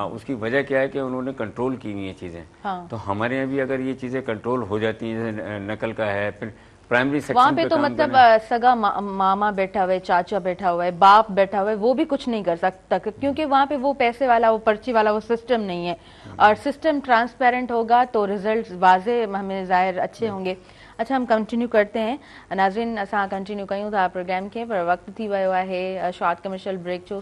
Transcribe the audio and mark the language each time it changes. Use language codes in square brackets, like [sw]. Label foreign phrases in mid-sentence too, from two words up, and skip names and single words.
[hi] उसकी वजह क्या है कि उन्होंने कंट्रोल की हुई ये चीज़ें। तो हमारे यहाँ भी अगर ये चीज़ें कंट्रोल हो जाती हैं, जैसे नकल का है, फिर [en] primary section [hi] वहाँ पे तो मतलब सगा मामा बैठा हुआ है, चाचा बैठा हुआ है, बाप बैठा हुआ है, वो भी कुछ नहीं कर सकता, क्योंकि वहाँ पे वो पैसे वाला, वो पर्ची वाला वो सिस्टम नहीं है। और सिस्टम ट्रांसपेरेंट होगा तो रिजल्ट वाजे हमें ज़ाहिर अच्छे होंगे। अच्छा, हम कंटिन्यू करते हैं नाज़रीन, [sd] असां कंटिन्यू कयूं था प्रोग्राम के, पर वक्त थी वियो आहे [en] short commercial break [sd] जो।